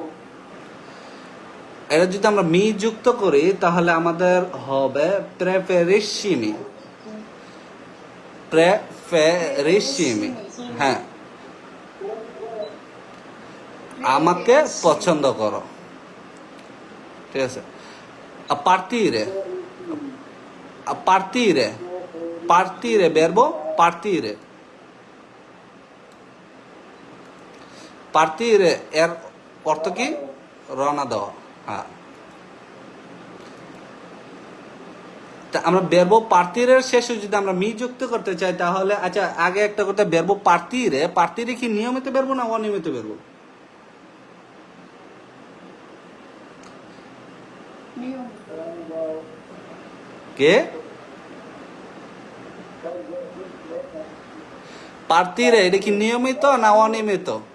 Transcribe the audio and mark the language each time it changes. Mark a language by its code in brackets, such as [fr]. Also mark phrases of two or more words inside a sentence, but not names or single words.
[bn] এটা যদি আমরা মি যুক্ত করি তাহলে আমাদের হবে প্রেফেরিসিমি। প্রেফেরিসিমি, হ্যাঁ, আমাকে পছন্দ করো, ঠিক আছে। [it] partire, partire, partire verbo partire, partire [bn] এর অর্থ কি? রওনা দেওয়া। হ্যাঁ, তা আমরা [it] verbo partire [bn] এর শেষে যদি আমরা মি যুক্ত করতে চাই তাহলে আচ্ছা আগে একটা কথা, [it] verbo partire, partire [bn] কি নিয়মিত verbo না অনিয়মিত verbo? কে? partire এটা কি নিয়মিত না অনিয়মিত?